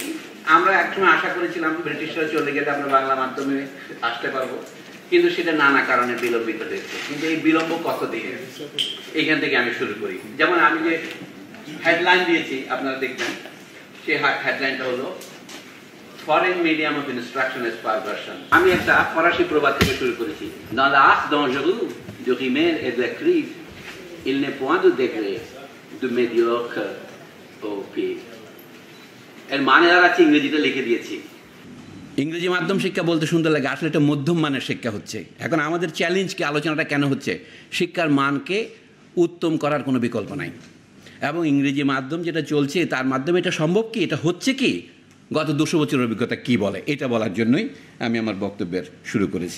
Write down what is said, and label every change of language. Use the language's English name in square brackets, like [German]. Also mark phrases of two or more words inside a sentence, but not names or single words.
[Bangla] আমরা একসময় আশা করেছিলাম ব্রিটিশরা চলে গেলে আমরা বাংলা মাধ্যমে আসতে পারবো, কিন্তু সেটা নানা কারণে বিলম্বিত হয়েছে। কিন্তু এই বিলম্ব কতদিন, এইখান থেকে আমি শুরু করি। যেমন আমি যে হেডলাইন দিয়েছি আপনারা দেখবেন, সেই হেডলাইনটা হলো [English] foreign medium of instruction as perversion. [Bangla] আমি একটা ফরাসি প্রবাদ থেকে শুরু করেছি। [French] Dans l'art dangereux de rimer et d'écrire, il n'est point de degré de médiocre au pire. [Bangla] এর মানে দাঁড়াচ্ছে, ইংরেজিতে লিখে দিয়েছি। ইংরেজি মাধ্যম শিক্ষা বলতে সুন্দর লাগে, আসলে এটা মধ্যম মানের শিক্ষা হচ্ছে। এখন আমাদের চ্যালেঞ্জকে আলোচনাটা কেন হচ্ছে? শিক্ষার মানকে উত্তম করার কোনো বিকল্প নাই, এবং ইংরেজি মাধ্যম যেটা চলছে তার মাধ্যমে এটা সম্ভব কি, এটা হচ্ছে কি, গত 200 বছরের অভিজ্ঞতা কি বলে, এটা বলার জন্যই আমি আমার বক্তব্যের শুরু করেছি।